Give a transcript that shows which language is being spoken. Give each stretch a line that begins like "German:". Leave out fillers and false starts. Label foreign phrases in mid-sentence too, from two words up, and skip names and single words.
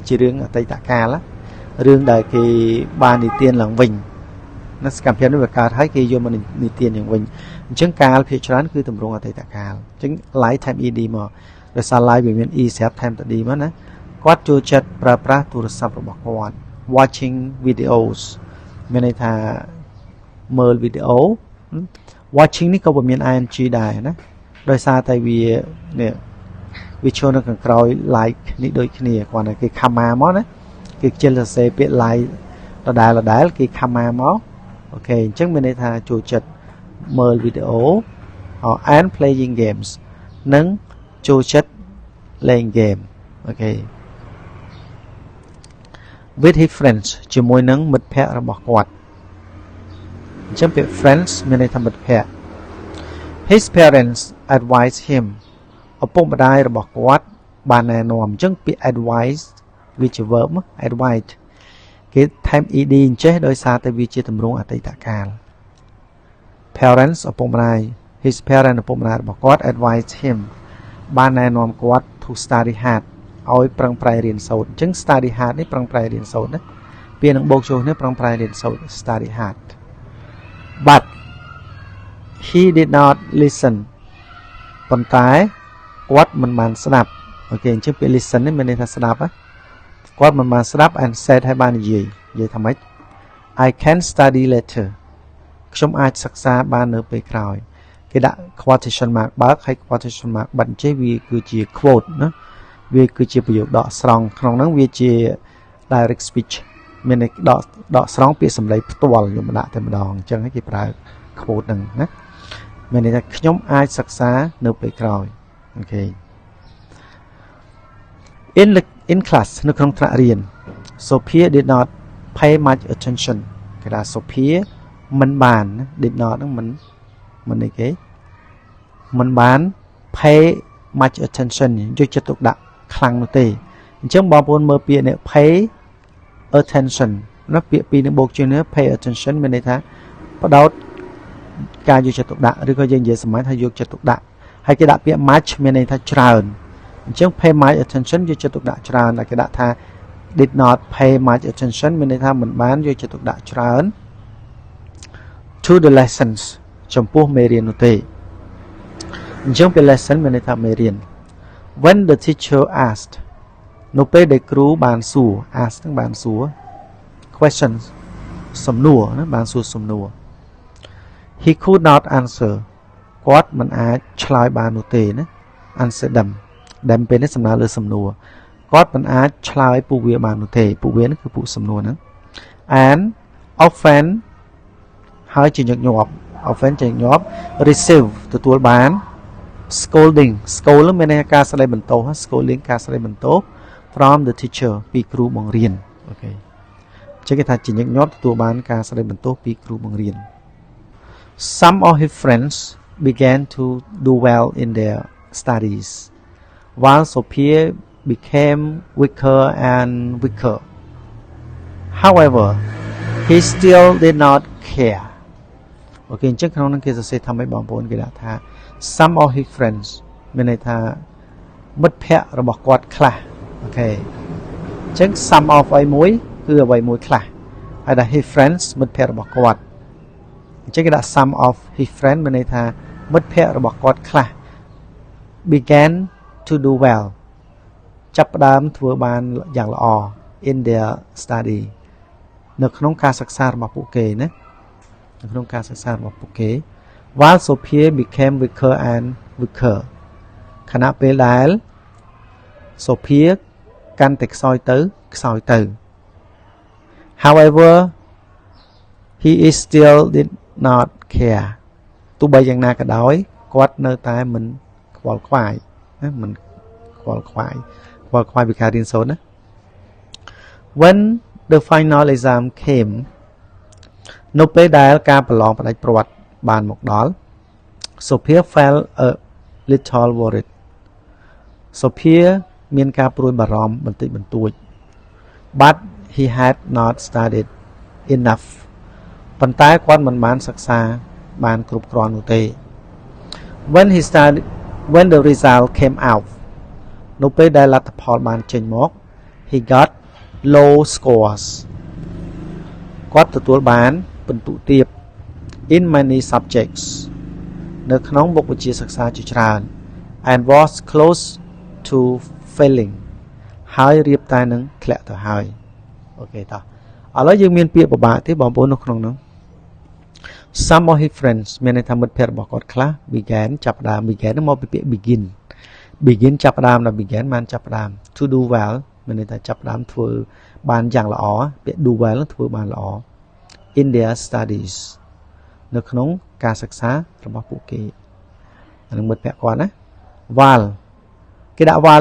Khmer: ជារឿងអតីតកាលរឿងដែលគេបាននិទានឡើងវិញណាសកម្មភាពនេះវាកើតហើយគេយកមកនិទានយ៉ាងវិញអញ្ចឹងកាលភាគច្រើន គឺទម្រង់អតីតកាលអញ្ចឹង
English: like time ed
Khmer: មកដោយសារ like វាមាន e ស្រាប់ time ត d មកណាគាត់ចូលចិត្ត ប្រើប្រាស់ទូរស័ព្ទរបស់គាត់
English: watching videos
Khmer: មានន័យថាមើលវីដេអូ watching នេះក៏វាមាន ing ដែរណាដោយសារតែវានេះវាចូលនៅខាងក្រោយ like នេះដូចគ្នាគាត់តែគេ comma មកណាគេខ្ជិលសរសេរពាក្យ like ដដែលគេ comma មកអូខេអញ្ចឹងមានន័យថាចូលចិត្តមើលវីដេអូ
English: and playing games
Khmer: និងចូលចិត្តលេង game អូខេ
English: with his friends
Khmer: ជាមួយនឹងមិត្តភ័ក្តិរបស់គាត់អញ្ចឹងពាក្យ friends មានន័យថាមិត្តភ័ក្តិ
English: his parents advised him
Khmer: ឪពុកម្ដាយរបស់គាត់បានណែនាំអញ្ចឹងពាក្យ advice វាជា
English: verb advice
Khmer: គេថែម ed អញ្ចេះដោយសារតែវាជាទ ម្រង់អតីតកាល parents ឪពុកម្ដាយ
English: his parents
Khmer: ឪពុកម្ដាយរបស់គាត់
English: advised him
Khmer: បានណែនាំគាត់
English: to study hard
Khmer: ឲ្យប្រឹងប្រែងរៀនសូត្រអញ្ចឹង
English: study hard
Khmer: នេះប្រឹងប្រែងរៀនសូត្រ ណាពាក្យនឹងបូកចូលនេះប្រឹងប្រែងរៀនសូត្រ
English: study hard but he did not listen
Khmer: ប៉ុន្តែគាត់មិនបានស្ដាប់អូខេអញ្ចឹងពាក្យ listen នេះមានន័យថាស្ដាប់ណាគាត់មិនបានស្ដាប់
English: and said
Khmer: ឲ្យបាននិយាយថាម៉េច
English: I can study later
Khmer: ខ្ញុំអាចសិក្សាបាននៅពេលក្រោយគេដាក់
English: quotation mark
Khmer: បើកហើយ
English: quotation mark
Khmer: បិទអញ្ចឹងវាគឺជា quote ណាវាគឺជាប្រយោគដកស្រង់ក្នុងហ្នឹងវាជា
English: direct speech
Khmer: មានដកស្រង់ពាក្យសម្ដីផ្ទាល់ខ្ញុំដាក់តែម្ដងអញ្ចឹងគេប្រើ quote ហ្នឹងណាមានន័យថាខ្ញុំអាចសិក្សានៅពេលក្រោយអូខេ
English: in class
Khmer: នៅក្នុងថ្នាក់រៀន
English: Sophia did not pay much attention
Khmer: គេថា Sophia មិនបាន
English: did not
Khmer: ហ្នឹងមិនអីគេមិន បាន
English: pay much attention
Khmer: យកចិត្តទុកដាក់ខ្លាំងនោះទេអញ្ចឹងបងប្អូនមើលពាក្យនេះ
English: pay attention
Khmer: ណាពាក្យពីរនឹងបូកជាមួយ
English: pay attention
Khmer: មានន័យថាផ្ដោតការយកចិត្តទុកដាក់ឬក៏យើងនិយាយសម្រាប់ថាយកចិត្តទុកដាក់ហើយគេដាក់ពាក្យ much មានន័យថាច្រើនអញ្ចឹង
English: pay much attention
Khmer: យកចិត្តទុកដាក់ច្រើនតែគេដាក់ថា
English: did not pay much attention
Khmer: មានន័យថាមិនបានយកចិត្តទុកដាក់ច្រើន
English: to the lessons
Khmer: ចំពោះមេរៀននោះទេអញ្ចឹងពាក្យ lesson មានន័យថាមេរៀន
English: when the teacher asked
Khmer: នៅពេលដែលគ្រូបានសួរ ask នឹងបានសួរ questions សំណួរណាបានសួរសំណួរ
English: he could not answer
Khmer: គាត់មិនអាចឆ្លើយបាននោះទេណា
English: answer them
Khmer: ពេលនេះសំដៅលើសំណួរ គាត់មិនអាចឆ្លើយពួកវាបាននោះទេពួកវាគឺពួកសំណួរហ្នឹង
English: and often
Khmer: ហើយជាញឹកញាប់ often ជាញឹកញាប់ receive ទទួលបាន scolding scold មានន័យថាការស្ដីបន្ទោស scolding ការស្ដីបន្ទោស
English: from the teacher
Khmer: ពីគ្រូបង្រៀនអូខេអញ្ចឹងគេថាជាញឹកញាប់ទទួលបានការស្ដីបន្ទោសពីគ្រូបង្រៀន
English: Some of his friends began to do well in their studies while Sophia became weaker and weaker however he still did not care
Khmer: អូខេអញ្ចឹងក្នុងនោះគេសរសេរថាម៉េចបងប្អូនគេដាក់ថា
English: some of his friends
Khmer: មានន័យថាមិត្តភ័ក្តិរបស់គាត់ខ្លះអូខេអញ្ចឹង
English: some of
Khmer: អី មួយគឺអ្វីមួយខ្លះហើយថា
English: his friends
Khmer: មិត្តភ័ក្តិរបស់គាត់អញ្ចឹងគេដាក់
English: some of his friends
Khmer: មានន័យថាមិត្តភ័ក្តិរបស់គាត់ខ្លះ
English: began to do well
Khmer: ចាប់ផ្ដើមធ្វើបាន យ៉ាងល្អ
English: in their study
Khmer: នៅក្នុងការសិក្សារបស់ពួកគេណានៅក្នុងការសិក្សារបស់ពួកគេ
English: while Sophia became weaker and weaker
Khmer: ខណៈពេលដែល Sophia កាន់តែខ្សោយទៅ
English: however he is still did not care
Khmer: ទោះបីយ៉ាងណាក៏ដោយគាត់ នៅតែមិនខ្វល់ខ្វាយណាមិនខ្វល់ខ្វាយពីការរៀនសូត្រណា
English: when the final exam came
Khmer: នៅពេលដែលការប្រឡងផ្ដាច់ព្រាត់បានមកដល់
English: Sophia felt a little worried
Khmer: Sophia មានការព្រួយបារម្ភបន្តិចបន្តួច
English: but he had not studied enough
Khmer: ប៉ុន្តែគាត់មិនបានសិក្សាបានគ្រប់គ្រាន់នោះទេ
English: when the result came out
Khmer: នៅពេលដែលលទ្ធផលបានចេញមក
English: he got low scores
Khmer: គាត់ទទួលបានពិន្ទុទាប
English: in many subjects
Khmer: នៅក្នុងមុខវិជ្ជាសិក្សាជាច្រើន
English: and was close to failing
Khmer: ហើយរៀបតែនឹងធ្លាក់ទៅហើយអូខេតោះឥឡូវយើងមានពាក្យពិបាកទេបងប្អូននៅក្នុងនោះ
English: some of his friends
Khmer: មានន័យថាមិត្តភ័ក្តិរបស់គាត់ ខ្លះ began ចាប់ផ្ដើម began មកពីពាក្យ begin ចាប់ផ្ដើមដល់ began បានចាប់ផ្ដើម
English: to do well
Khmer: មានន័យថាចាប់ផ្ដើមធ្វើបានយ៉ាងល្អពាក្យ
English: do well
Khmer: ធ្វើបានល្អ
English: in their studies
Khmer: នៅក្នុងការសិក្សារបស់ពួកគេនឹងមិត្តភ័ក្តិគាត់ណា while គេដាក់ while